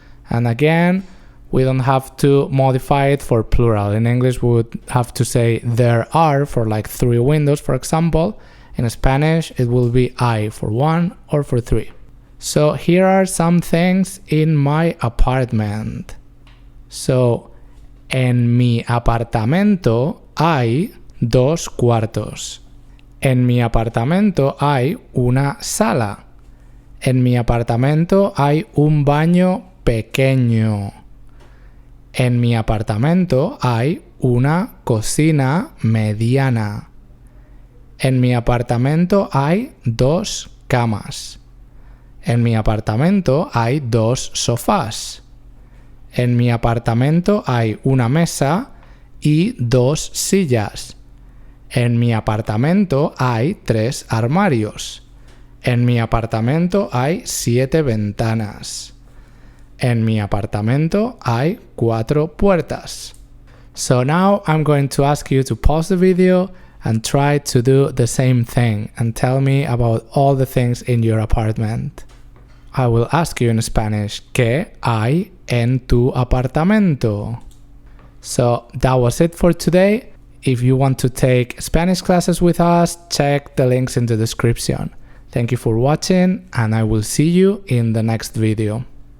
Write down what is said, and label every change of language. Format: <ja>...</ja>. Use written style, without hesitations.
<en>And again, we don't have to modify it for plural. In English, we would have to say there are for like 3 windows, for example. In Spanish, it will be I for 1 or for 3. So here are some things in my apartment.</en> <es>So, en mi apartamento hay 2 cuartos. En mi apartamento hay una sala. En mi apartamento hay un baño pequeño. En mi apartamento hay una cocina mediana. En mi apartamento hay 2 camas. En mi apartamento hay 2 sofás. En mi apartamento hay una mesa y 2 sillas. En mi apartamento hay 3 armarios. En mi apartamento hay 7 ventanas. En mi apartamento hay 4 puertas.</es> <en>So now I'm going to ask you to pause the video and try to do the same thing and tell me about all the things in your apartment. I will ask you in Spanish,</en> <es>¿qué hay en tu apartamento?</es> <en>So that was it for today. If you want to take Spanish classes with us, check the links in the description. Thank you for watching, and I will see you in the next video.</en>